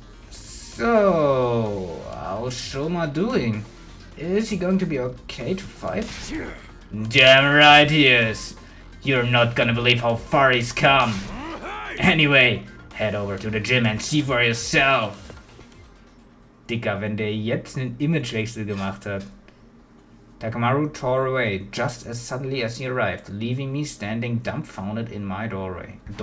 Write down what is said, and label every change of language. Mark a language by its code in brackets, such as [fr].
[en] So, how's Shoma doing? Is he going to be okay to fight? Damn right he is. You're not gonna believe how far he's come. Anyway, head over to the gym and see for yourself. [de] Dicker, wenn der jetzt einen Imagewechsel gemacht hat. [en] Takamaru tore away just as suddenly as he arrived, leaving me standing dumbfounded in my doorway.